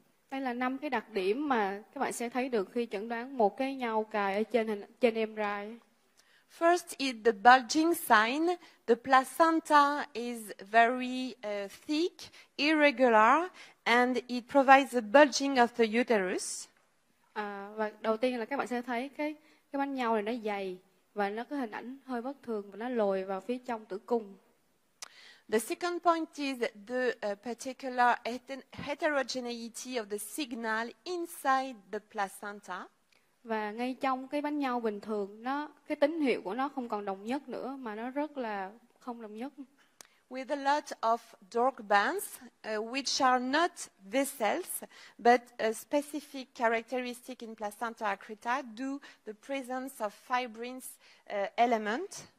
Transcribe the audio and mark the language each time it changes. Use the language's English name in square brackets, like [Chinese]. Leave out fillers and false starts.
[Vietnamese] Đây là 5 cái đặc điểm mà các bạn sẽ thấy được khi chẩn đoán một cái nhau cài ở trên MRI. [English] First is the bulging sign. The placenta is very thick, irregular, and it provides a bulging of the uterus. [Vietnamese] Và đầu tiên là các bạn sẽ thấy cái bánh nhau này nó dày và nó có hình ảnh hơi bất thường và nó lồi vào phía trong tử cung. [English] The second point is the particular heterogeneity of the signal inside the placenta. [Vietnamese] Và ngay trong cái bánh nhau bình thường, cái tín hiệu của nó không còn đồng nhất nữa mà nó rất là không đồng nhất. [English] With a lot of dark bands, which are not vessels, but a specific characteristic in placenta accreta due the presence of fibrins element.